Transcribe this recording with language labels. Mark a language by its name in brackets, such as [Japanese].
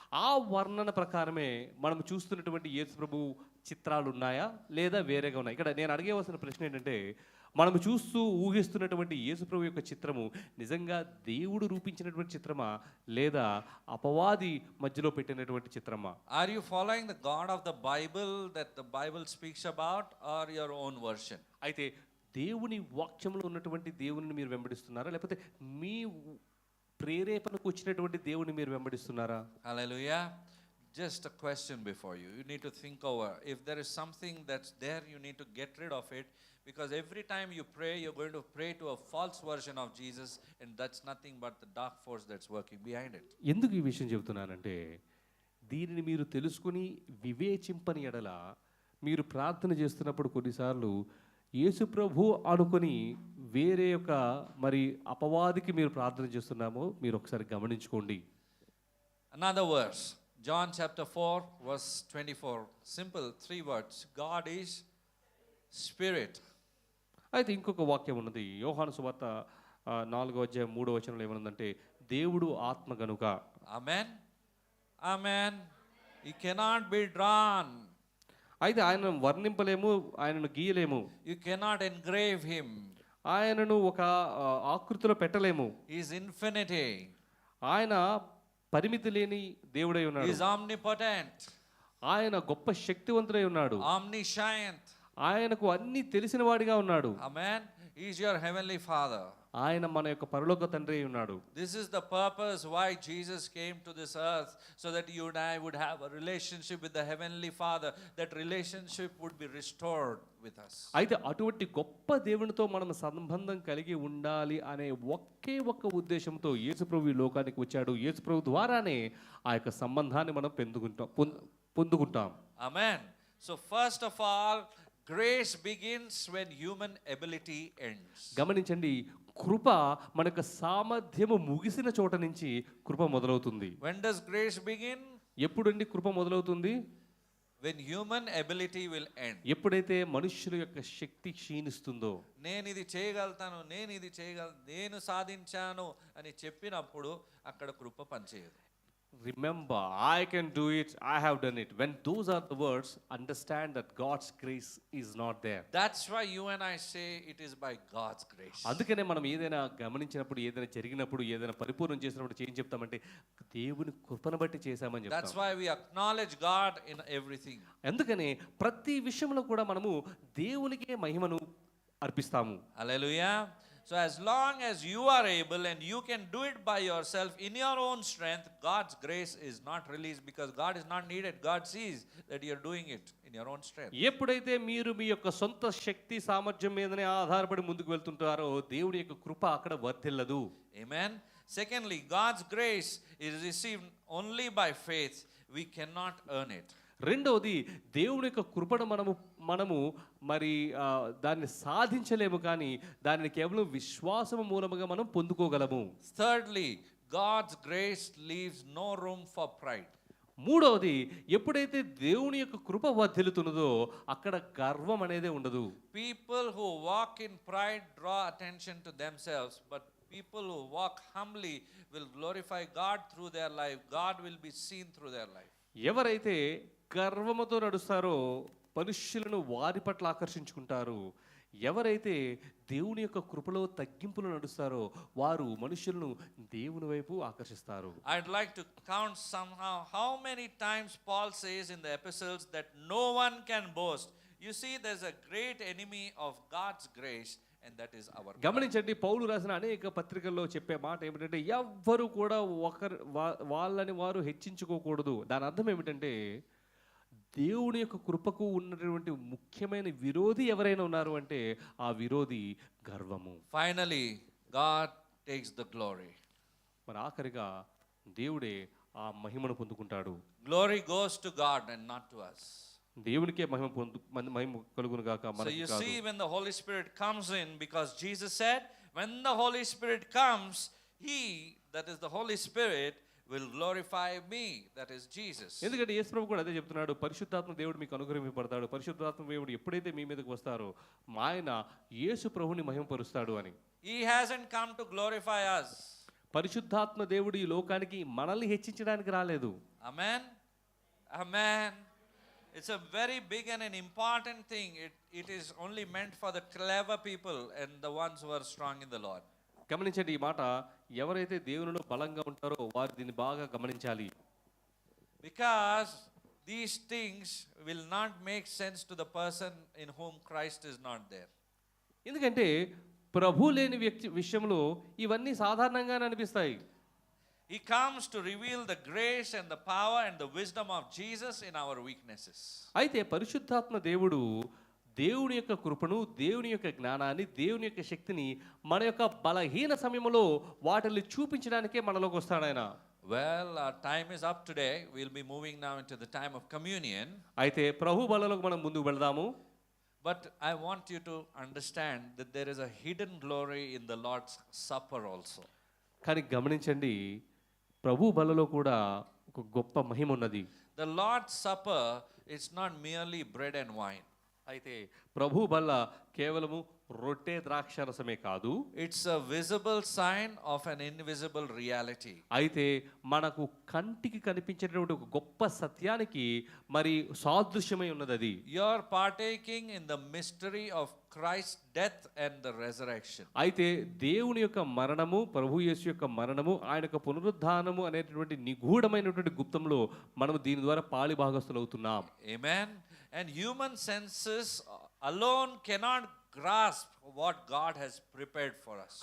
[Telugu] ఆ వర్ణన ప్రకారమే మనం చూస్తున్నటువంటి యేసు ప్రభు చిత్రాలు ఉన్నాయా లేదా వేరేగా ఉన్నాయి? ఇక్కడ నేను అడిగేవలసిన ప్రశ్న ఏంటంటే, మనము చూస్తూ ఊహిస్తున్నటువంటి యేసు ప్రభు యొక్క చిత్రము నిజంగా దేవుడు రూపించినటువంటి చిత్రమా లేదా అపవాది మధ్యలో పెట్టినటువంటి చిత్రమా? [English] Are you following the God of the Bible that the Bible speaks about or your own version? [Telugu] అయితే దేవుని వాక్యంలో ఉన్నటువంటి దేవుని మీరు వెంబడిస్తున్నారా లేకపోతే మీ ప్రేరేపణకు వచ్చినటువంటి దేవుని మీరు వెంబడిస్తున్నారా? [English] Hallelujah. just a question before you. You need to think over. If there is something that's there, you need to get rid of it. Because every time you pray, you're going to pray to a false version of Jesus, and that's nothing but the dark force that's working behind it. [Telugu] ఎందుకు ఈ విషయం చెబుతున్నానంటే దీనిని మీరు తెలుసుకుని వివేచింపని ఎడల మీరు ప్రార్థన చేస్తున్నప్పుడు కొన్నిసార్లు యేసు ప్రభు అనుకొని వేరే యొక్క మరి అపవాదికి మీరు ప్రార్థన చేస్తున్నామో మీరు ఒకసారి గమనించుకోండి. [English] Another verse, John chapter 4, verse 24. Simple, 3 words. God is Spirit. [Telugu] అయితే ఇంకొక వాక్యం ఉన్నది యోహాను సువార్త 4వ అధ్యాయం 3వ వచనంలో ఏమనుందంటే దేవుడు ఆత్మ గనుక. [English] Amen. Amen. He cannot be drawn. [Telugu] అయితే ఆయనను వర్ణింపలేము, ఆయనను గీయలేము, [English] You cannot engrave him. [Telugu] ఆయనను ఒక ఆకృతిలో పెట్టలేము. [English] He is infinity. [Telugu] ఆయన పరిమితి లేని దేవుడై [English] He [Telugu] ఉన్నాడు. [English] is omnipotent, [Telugu] ఆయన గొప్ప శక్తివంతుడై ఉన్నాడు. [English] omniscient. [Telugu] ఆయనకు అన్ని తెలిసిన వాడిగా ఉన్నాడు. [English] Amen. He is your heavenly Father. [Telugu] ఆయన మన యొక్క పరలోక తండ్రి అయి ఉన్నాడు. [English] This is the purpose why Jesus came to this earth, so that you and I would have a relationship with the heavenly Father. That relationship would be restored with us. [Telugu] అయితే అటువంటి గొప్ప దేవునితో మనం సంబంధం కలిగి ఉండాలి అనే ఒకే ఒక్క ఉద్దేశంతో యేసుప్రభు ఈ లోకానికి వచ్చాడు. యేసుప్రభు ద్వారానే ఆ యొక్క సంబంధాన్ని మనం పొందుకుంటాం. [English] Amen. So first of all, grace begins when human ability ends. [Telugu] గమనించండి, కృప మన యొక్క సామర్థ్యము ముగిసిన చోట నుంచి కృప మొదలవుతుంది. [English] When does grace begin? [Telugu] ఎప్పుడండి కృప మొదలవుతుంది? [English] When human ability will end. [Telugu] ఎప్పుడైతే మనుష్యుల యొక్క శక్తి క్షీణిస్తుందో. నేను ఇది చేయగలుగుతాను, నేను సాధించాను అని చెప్పినప్పుడు అక్కడ కృప పనిచేయదు. [English] Remember, I can do it, I have done it. When those are the words, understand that God's grace is not there. That's why you and I say it is by God's grace. [Telugu] అందుకనే మనం ఏదైనా గమనించినప్పుడు, ఏదైనా జరిగినప్పుడు, ఏదైనా పరిపూర్ణం చేసినప్పుడు ఏం చెప్తామంటే దేవుని కృపను బట్టి చేశామని [English] That's [Telugu] చెప్తాం. [English] why we acknowledge God in everything. [Telugu] అందుకనే ప్రతి విషయంలో కూడా మనము దేవునికే మహిమను అర్పిస్తాము. [English] Hallelujah. So as long as you are able and you can do it by yourself in your own strength, God's grace is not released, because God is not needed. God sees that you are doing it in your own strength. [Telugu] ఎప్పుడైతే మీరు మీ యొక్క సొంత శక్తి సామర్థ్యం మీదనే ఆధారపడి ముందుకు వెళ్తుంటారో దేవుడి యొక్క కృప అక్కడ వర్తిల్లదు. [English] Amen. Secondly, God's grace is received only by faith. We cannot earn it. [Telugu] రెండవది దేవుని యొక్క కృపను మనము మరి దాన్ని సాధించలేము, కానీ దానిని కేవలం విశ్వాసము మూలముగా మనం పొందుకోగలము. [English] Thirdly, God's grace leaves no room for pride. [Telugu] మూడవది, ఎప్పుడైతే దేవుని యొక్క కృప వర్ధిల్లుతున్నదో అక్కడ గర్వం అనేది ఉండదు. [English] People who walk in pride draw attention to themselves, but people who walk humbly will glorify God through their life. God will be seen through their life. [Telugu] ఎవరైతే గర్వముతో నడుస్తారో మనుష్యులను వారి పట్ల ఆకర్షించుకుంటారు. ఎవరైతే దేవుని యొక్క కృపలో తగ్గింపులు నడుస్తారో వారు మనుషులను దేవుని వైపు ఆకర్షిస్తారు. [English] I'd like to count somehow how many times Paul says in the epistles that no one can boast. You see, there's a great enemy of God's grace, and that is our pride. [Telugu] గమనించండి, పౌలు రాసిన అనేక పత్రికల్లో చెప్పే మాట ఏమిటంటే ఎవ్వరు కూడా వాళ్ళని వారు హెచ్చించుకోకూడదు. దాని అర్థం ఏమిటంటే దేవుని యొక్క కృపకు ఉన్నటువంటి ముఖ్యమైన విరోధి ఎవరైనా ఉన్నారు అంటే ఆ విరోధి గర్వము. [English] Finally, God takes the glory. [Telugu] మరి ఆఖరిగా దేవుడే ఆ మహిమను పొందుకుంటాడు. [English] Glory goes to God and not to us. [Telugu] దేవునికే మహిమ కలుగును గాక, [English] So [Telugu] మనకి [English] you [Telugu] కాదు. [English] see, when the Holy Spirit comes in, because Jesus said, when the Holy Spirit comes, He, that is the Holy Spirit, will glorify me, that is Jesus. [Telugu] ఎందుకంటే యేసు ప్రభు కూడా అదే చెప్తున్నాడు, పరిశుద్ధాత్మ దేవుడు మీకు అనుగ్రహింపబడతాడు. పరిశుద్ధాత్మ దేవుడు ఎప్పుడైతే మీ మీదకి వస్తారో ఆయన యేసు ప్రభుని మహిమపరుస్తాడు అని. [English] He hasn't come to glorify us. [Telugu] పరిశుద్ధాత్మ దేవుడు ఈ లోకానికి మనల్ని హెచ్చించడానికి రాలేదు. [English] Amen. Amen. It's a very big and an important thing. It is only meant for the clever people and the ones who are strong in the Lord. [Telugu] గమనించండి, ఈ మాట ఎవరైతే దేవునిలో బలంగా ఉంటారో వారు దీన్ని బాగా గమనించాలి. [English] Because these things will not make sense to the person in whom Christ is not there. [Telugu] ఎందుకంటే ప్రభు లేని వ్యక్తి విషయంలో ఇవన్నీ సాధారణంగానే అనిపిస్తాయి. [English] He comes to reveal the grace and the power and the wisdom of Jesus in our weaknesses. [Telugu] అయితే పరిశుద్ధాత్మ దేవుడు దేవుని యొక్క కృపను, దేవుని యొక్క జ్ఞానాన్ని, దేవుని యొక్క శక్తిని మన యొక్క బలహీన సమయంలో వాటిని చూపించడానికే మనలోకి వస్తాడు ఆయన. [English] Well, our time is up today. We'll be moving now into the time of communion. [Telugu] అయితే ప్రభు బలలోకి మనం ముందుకు వెళదాము. [English] But I want you to understand that there is a hidden glory in the Lord's Supper also. [Telugu] కానీ గమనించండి, ప్రభు బలలో కూడా ఒక గొప్ప మహిమ ఉన్నది. [English] The Lord's Supper is not merely bread and wine. [Telugu] అయితే ప్రభు బల్ల కేవలము రొట్టె ద్రాక్షరసమే కాదు, [English] It's a visible sign of an invisible reality. [Telugu] అయితే మనకు కంటికి కనిపించేటటువంటి ఒక గొప్ప సత్యానికి మరి సాదృశ్యమై ఉన్నది అది. [English] You're partaking in the mystery of Christ's death and the resurrection. [Telugu] అయితే దేవుని యొక్క మరణము, ప్రభు యేసు యొక్క మరణము, ఆయన యొక్క పునరుద్ధానము అనేటటువంటి నిగూఢమైనటువంటి గుప్తంలో మనము దీని ద్వారా పాలి భాగస్థులవుతున్నాం. [English] Amen. And human senses alone cannot grasp what God has prepared for us.